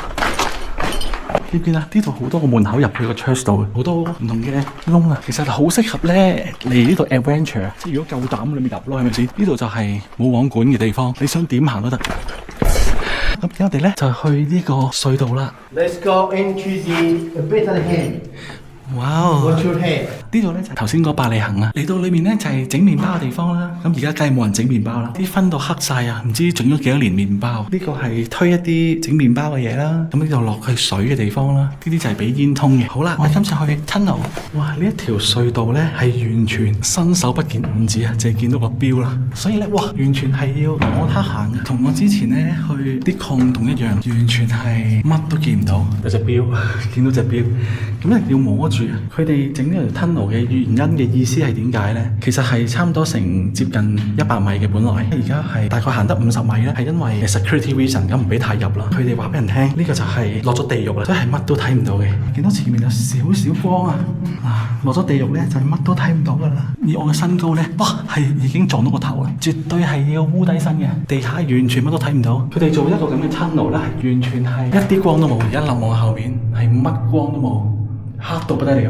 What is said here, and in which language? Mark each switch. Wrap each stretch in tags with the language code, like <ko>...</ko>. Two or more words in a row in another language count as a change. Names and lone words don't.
<yue>見唔見啊？呢度好多個門口入去個 church 度，好多唔同嘅窿啊！其實好適合咧嚟呢度 adventure， 即係如果夠膽你咪入咯，係咪先？呢度就係冇網管嘅地方，你想點行都得。咁我哋咧就去呢個隧道啦。</yue> <en>Let's go into the Bethlehem. Wow! What's your head?</en> <yue>呢度咧就頭先嗰百里行啊，嚟到裏面咧就係整麵包嘅地方啦。咁而家梗係冇人整麵包啦，啲分到黑晒啊，唔知整咗幾多年麵包。呢個係推一啲整麵包嘅嘢啦。咁呢度落去水嘅地方啦，呢啲就係俾煙通嘅。好啦，我哋今次去 tunnel， 哇！呢一條隧道咧係完全伸手不見五指啊，淨係見到個標啦。所以咧，哇，完全係要摸黑行嘅，同我之前咧去啲礦洞一樣，完全係乜都見唔到。有隻標，見到隻標，咁一定要摸住。佢哋整呢條 tunnel 嘅原因嘅意思係點解咧？其實係差唔多成接近100米嘅本來，而家係大概行得50米咧，係因為</yue> <en>security reason</en> <yue>咁唔俾太入啦。佢哋話俾人聽，呢個就係落咗地獄啦，真係乜都睇唔到嘅。見到前面有少少光啊！落咗地獄咧就係乜都睇唔到噶啦。以我嘅身高咧，哇，係已經撞到個頭啦，絕對係要烏低身嘅。地下完全乜都睇唔到。佢哋做一個咁嘅 tunnel 咧，係完全係一啲光都冇。而家諗望後面係乜光都冇，黑到不得了。</yue>